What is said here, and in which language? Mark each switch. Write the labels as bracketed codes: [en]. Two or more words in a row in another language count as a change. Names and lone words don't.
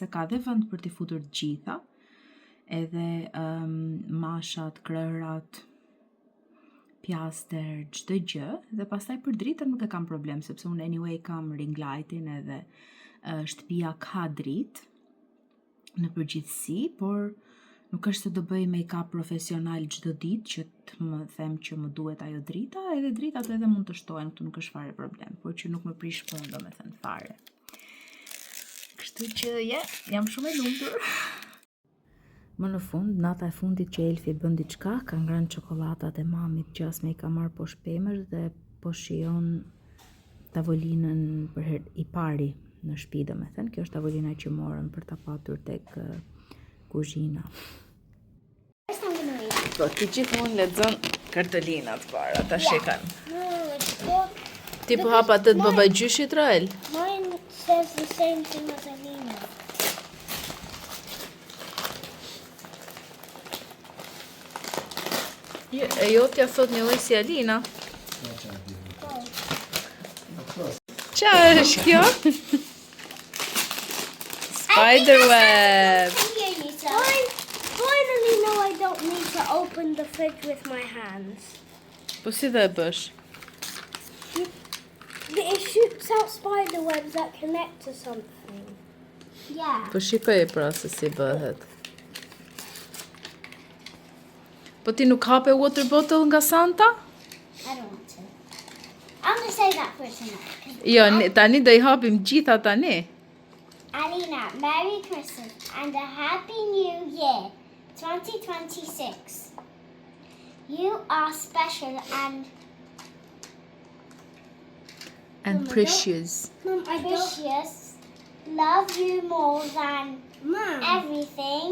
[sq] ka dhe vend për t'i futur të gjitha, edhe mashat, krërat, pjaster, çdo gjë, dhe pastaj për dritën nuk e kam problem, sepse unë anyway kam [en] ring lightin [sq] edhe shtëpia ka dritë në përgjithësi, por Nuk është se do bëj make-up profesional çdo ditë që të më them që më duhet ajo drita, edhe dritat edhe mund të shtohen, këtu nuk është fare problem, por që nuk më prish punë domethënë fare. Kështu që jam shumë e lumtur. Më në fund, nata e fundit që Elfi bën diçka, ka ngrënë çokoladat e mamit që as me i ka marrë poshtë pemësh dhe po shijon tavolinën për herë i pari në shtëpi, domethënë. Kjo është tavolina që morëm për ta patur tek kuzhina. Po, ti gjithmonë lexon kartolinat para, ta shikon. Ti po hapa atë të babagjyshit, Rael? [en] Mine says the same thing as Alina. [sq] E jotja thot një lloj si Alina. Qa është kjo? [en] Spiderweb. Finally know I don't need to open the fridge with my hands. [sq] Po si dhe e bësh? [en] It shoots out spider webs that connect to something. Yeah. [sq] Po shikoj pra se si bëhet. Po ti nuk hape [en] water bottle [sq] nga Santa? [en] I don't want to. I'm gonna say that for tonight. [sq] Jo, tani do I hapim gjitha tani. [en] Alina, Merry Christmas and a Happy New Year, 2026. You are special and Precious. Mom, precious. Love you more than everything.